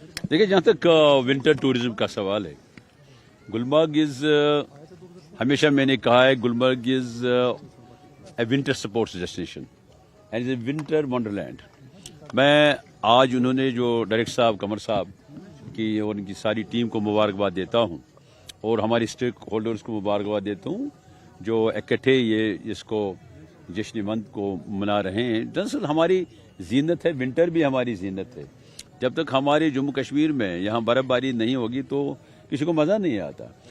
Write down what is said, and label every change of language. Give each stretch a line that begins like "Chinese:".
Urdu: دیکھیے جہاں تک ونٹر ٹورزم کا سوال ہے، گلمرگ از ہمیشہ میں نے کہا ہے گلمرگ از
English: a winter sports destination and it's a winter wonderland.
Urdu: میں آج انہوں نے جو ڈائریکٹر صاحب قمر صاحب کی اور ان کی ساری ٹیم کو مبارکباد دیتا ہوں اور ہماری اسٹیک ہولڈرز کو مبارکباد دیتا ہوں جو اکٹھے یہ اس کو جشن وند کو منا رہے ہیں. دراصل ہماری زینت ہے, ونٹر بھی ہماری زینت ہے. جب تک ہمارے جموں کشمیر میں یہاں برف باری نہیں ہوگی تو کسی کو مزہ نہیں آتا.